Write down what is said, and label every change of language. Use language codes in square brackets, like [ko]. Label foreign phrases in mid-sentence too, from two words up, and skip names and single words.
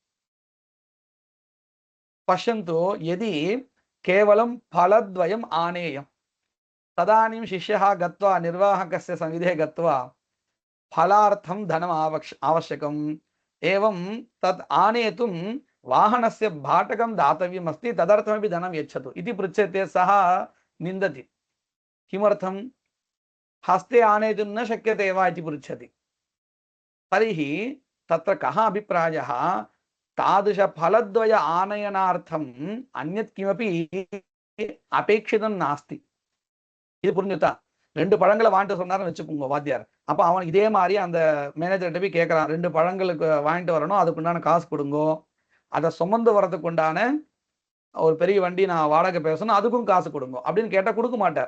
[sa] पश्यन्तु, यदि केवलं फलद्वयम् आनेयं तदानीं शिष्यः गत्वा निर्वाहकस्य सविधे गत्वा फलार्थं धनम् आवश्यकम्, एवं तत् आनेतुं वाहनस्य भाटकं दातव्यम् अस्ति, तदर्थमपि धनं यच्छतु इति पृच्छ्यते, सः निन्दति. किमर्थं? हस्ते आनेतुं न शक्यते वा इति पृच्छति. तर्हि तत्र कः अभिप्रायः? तादृशफलद्वय आनयनार्थम् अन्यत् किमपि अपेक्षितं नास्ति. [ta] இது புரிஞ்சுதா? 2 பழங்களை வாங்கிட்டு சொன்னாருன்னு வச்சுக்கோங்க வாத்தியார். அப்ப அவன் இதே மாதிரி அந்த மேனேஜர்கிட்ட போய் கேட்கறான், 2 பழங்களுக்கு வாங்கிட்டு வரணும், அதுக்குண்டான காசு கொடுங்கோ, அதை சுமந்து வரதுக்கு உண்டான ஒரு பெரிய வண்டி நான் வாடகை பேசணும், அதுக்கும் காசு கொடுங்க அப்படின்னு கேட்டா கொடுக்க மாட்டார்.